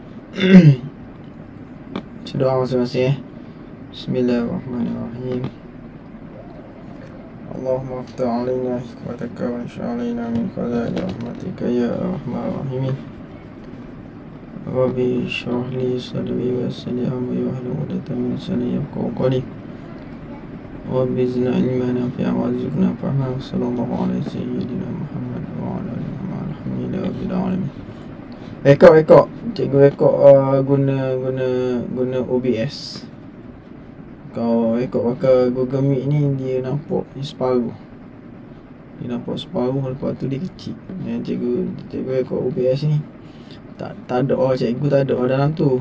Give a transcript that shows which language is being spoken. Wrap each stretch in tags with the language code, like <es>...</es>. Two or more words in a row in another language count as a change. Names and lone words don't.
<ms>Doa masing-masing.</ms> <ar>بسم الله الرحمن الرحيم. اللهم افتح علينا حكمتك وانشر علينا من خزائن رحمتك يا أرحم الراحمين. رب اشرح لي صدري ويسر لي أمري واحلل عقدة من لساني يفقهوا قولي. رب زدنا علما نافعا وارزقنا فهما. صلى الله عليه سيدنا محمد وعلى آله وصحبه رب العالمين.</ar> <ms>Rekod cikgu rekod guna OBS. Kalau rekod pakai Google Meet ni dia nampak separuh. Dia nampak separuh, lepas tu dia kecil. Cikgu rekod OBS ni tak ada cikgu tak ada dalam tu.</ms>